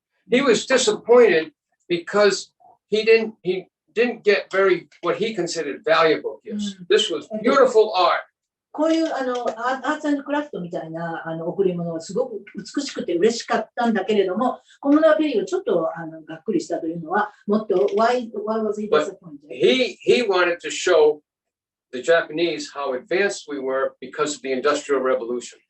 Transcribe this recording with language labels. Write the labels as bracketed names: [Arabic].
[English] He was disappointed because he didn't get very what he considered valuable gifts. This was beautiful art. [Japanese] こういうアーツ&クラフトみたいな贈り物はすごく美しくて嬉しかったんだけれども、コモダー・ペリーはちょっとがっくりしたというのは、もっと [English] why was he disappointed? He wanted to show the Japanese how advanced we were because of the Industrial Revolution.